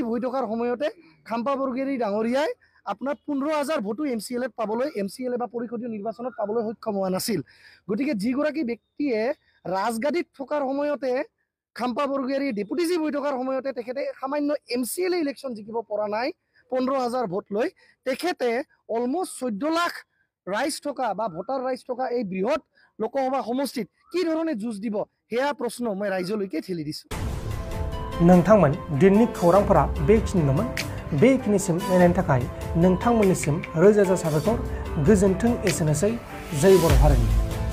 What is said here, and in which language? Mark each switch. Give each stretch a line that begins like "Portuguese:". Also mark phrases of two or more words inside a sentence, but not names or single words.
Assamese: হৈ থকাৰ সময়তে খাম্পা বৰগোহাঁই ডাঙৰীয়াই আপোনাৰ 15,000 ভোটো MCLত পাবলৈ MCL বা পৰিষদীয় নিৰ্বাচনত পাবলৈ সক্ষম হোৱা নাছিল গতিকে যিগৰাকী ব্যক্তিয়ে ৰাজগাদীত থকাৰ সময়তে খাম্পা বৰগোহাঁই
English: deputy chief
Assamese: হৈ থকাৰ সময়তে তেখেতে সামান্য
English: MCL election
Assamese: জিকিব পৰা নাই 15,000 ভোট লৈ তেখেতে অলমষ্ট 14 লাখ ৰাইজ থকা বা ভোটাৰ ৰাইজ থকা এই বৃহৎ লোকসভা সমষ্টিত কি ধৰণে যুঁজ দিব সেয়া প্ৰশ্ন মই ৰাইজলৈকে ঠেলি দিছোঁ
Bodo: नोंथांमोन दिननि खौरांफोरा बेखिनिल'मोन बेखिनिसिम नायनायनि थाखाय नोंथांमोननिसिम रोजा रोजा साबायखर गोजोन्थों एसेनोसै जै बर' हारिनि